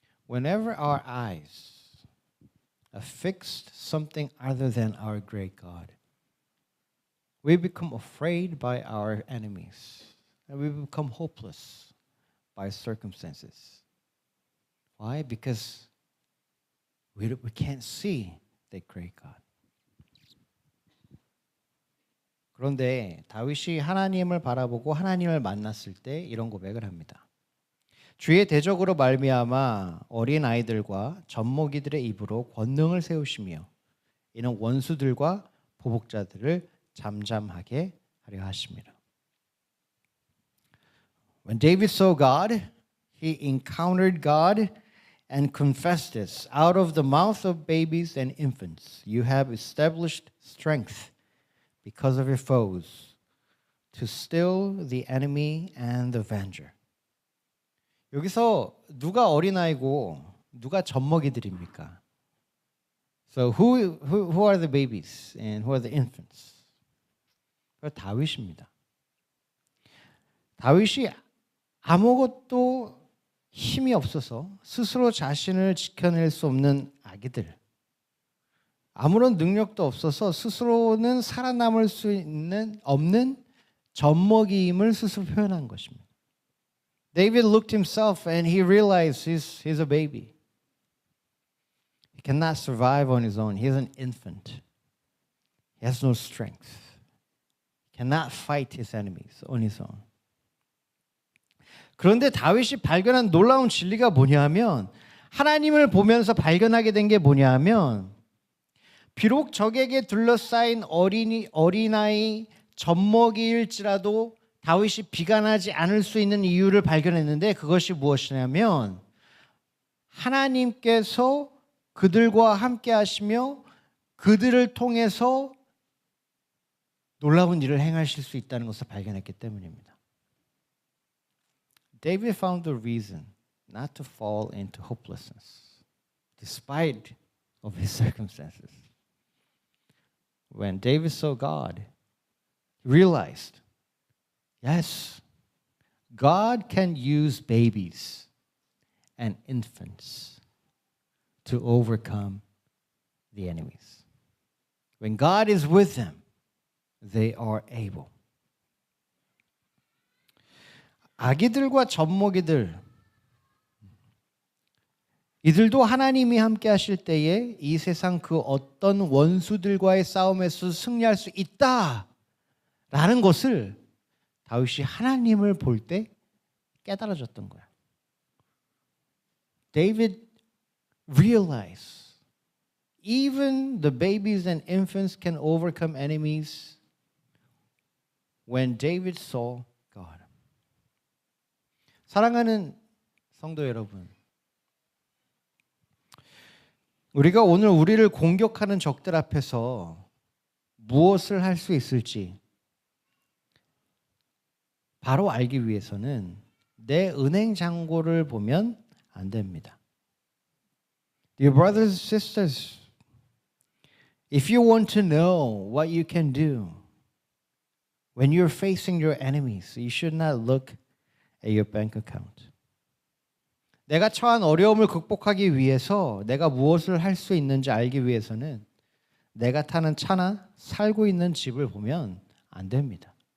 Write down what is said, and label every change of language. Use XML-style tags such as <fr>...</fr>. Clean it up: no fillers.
<en>Whenever our eyes are fixed something other than our great God, we become afraid by our enemies and we become hopeless by circumstances. Why? Because we can't see that great God.</en> <ko>그런데 다윗이 하나님을 바라보고 하나님을 만났을 때 이런 고백을 합니다. 주의 대적으로 말미암아 어린 아이들과 젖먹이들의 입으로 권능을 세우시며 이는 원수들과 보복자들을 잠잠하게 하려 하심이라.</ko> <en>When David saw God, he encountered God and confessed this out of the mouth of babies and infants. You have established strength because of your foes to still the enemy and the avenger.</en> <ko>여기서 누가 어린아이고 누가 젖먹이들입니까?</ko> <en>So who are the babies and who are the infants?</en> <ko>다윗입니다. 다윗이 아무것도 힘이 없어서 스스로 자신을 지켜낼 수 없는 아기들, 아무런 능력도 없어서 스스로는 살아남을 수 없는 젖먹이임을 스스로 표현한 것입니다.</ko> <en>David looked himself and he realized he's a baby. He cannot survive on his own. He's an infant. He has no strength. He cannot fight his enemies on his own.</en> <ko>그런데 다윗이 발견한 놀라운 진리가 뭐냐면 하나님을 보면서 발견하게 된 게 뭐냐면 비록 적에게 둘러싸인 어린아이 젖먹이일지라도 다윗이 비관하지 않을 수 있는 이유를 발견했는데 그것이 무엇이냐면 하나님께서 그들과 함께 하시며 그들을 통해서 놀라운 일을 행하실 수 있다는 것을 발견했기 때문입니다.</ko> <en>David found the reason not to fall into hopelessness despite of his circumstances. When David saw God, he realized, yes, God can use babies and infants to overcome the enemies. When God is with them, they are able.</en> <ko>아기들과 젖먹이들 이들도 하나님이 함께 하실 때에 이 세상 그 어떤 원수들과의 싸움에서 승리할 수 있다라는 것을 다윗이 하나님을 볼 때 깨달아졌던 거야.</ko> <en>David realized even the babies and infants can overcome enemies when David saw God.</en> <ko>사랑하는 성도 여러분, 우리가 오늘 우리를 공격하는 적들 앞에서 무엇을 할 수 있을지 바로 알기 위해서는 내 은행 잔고를 보면 안 됩니다.</ko> <en>Dear brothers and sisters, if you want to know what you can do when you're facing your enemies, you should not look at your bank account.</en> <ko>내가 처한 어려움을 극복하기 위해서 내가 무엇을 할 수 있는지 알기 위해서는 내가 타는 차나 살고 있는 집을 보면 안 됩니다.</ko>